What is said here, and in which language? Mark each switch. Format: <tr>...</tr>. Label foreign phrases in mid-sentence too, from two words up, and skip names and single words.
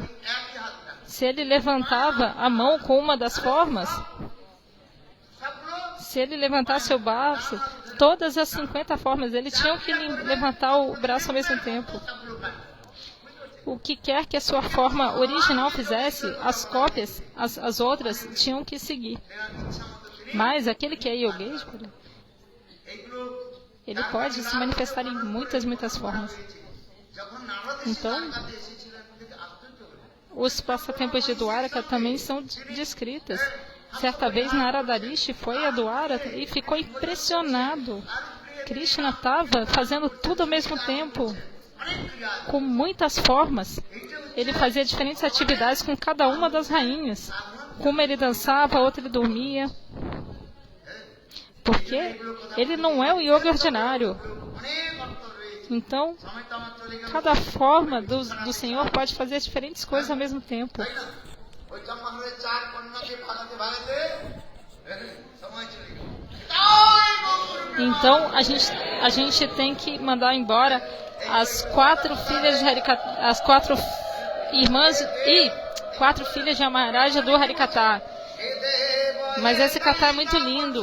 <pt>Se ele levantava a mão com uma das formas, se ele levantasse o braço, todas as 50 formas, ele tinha que levantar o braço ao mesmo tempo. O que quer que a sua forma original fizesse, as cópias, as outras, tinham que seguir. Mas aquele que é Yogeshvara, ele pode se manifestar em muitas formas.</pt> <bn>যখন নারদ</bn> <pt>Então,</pt> <bn>দ্বারকাতে এসেছিলেন, দেখে আশ্চর্য হলেন।</bn> <pt>os passatempos de Dwaraka também são descritas. Certa vez Narada Rishi foi a Dwaraka e ficou impressionado. Krishna estava fazendo tudo ao mesmo tempo,</pt> <bn>অনেক ক্রিয়া আছে।</bn> <pt>com muitas formas. Ele fazia diferentes atividades com cada uma das rainhas. Uma ele dançava, outra ele dormia. Porque ele não é o yoga ordinário.</pt> <bn>অনেক অর্থ রয়েছে।</bn> <pt>Então,</pt> <bn>সময় তো আমার চলে গেল।</bn> <pt>cada forma do Senhor pode fazer diferentes coisas ao mesmo tempo.</pt> <bn>তাই না? ওই চম্পাহারের 4 কন্যাকে ভাগাতে সময় চলে গেল। তাই গৌর</bn> <pt>Então, a gente tem que mandar embora as 4 filhas de Harikata, as 4 irmãs e 4 filhas de Amaraja do Harikata. Mas esse kata é muito lindo.</pt>